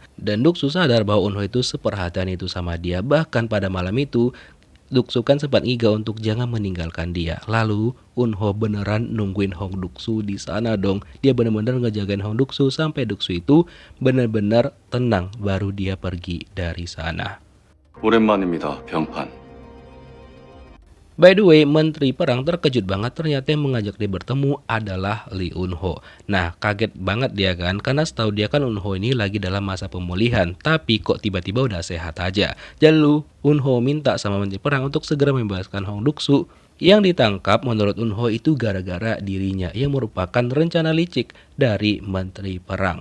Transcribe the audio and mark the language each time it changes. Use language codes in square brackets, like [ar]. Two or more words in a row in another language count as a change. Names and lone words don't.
[id] Dan Duk-soo sadar bahwa Eun-ho itu seperhatian itu sama dia. Bahkan pada malam itu Duk-soo kan sempat ngiga untuk jangan meninggalkan dia. Lalu Eun-ho beneran nungguin Hong Duk-soo di sana dong. Dia bener-bener ngejagain Hong Duk-soo sampai Duk-soo itu bener-bener tenang baru dia pergi dari sana. [ko] 오랜만입니다, 병판. [en] By the way, [id] Menteri Perang terkejut banget ternyata yang mengajak dia bertemu adalah Lee Eun-ho. Nah, kaget banget dia kan, karena setahu dia kan Eun-ho ini lagi dalam masa pemulihan, tapi kok tiba-tiba udah sehat aja. Lalu Eun-ho minta sama Menteri Perang untuk segera membebaskan Hong Duk-soo Yang ditangkap menurut Eunho itu gara-gara dirinya yang merupakan rencana licik dari Menteri Perang.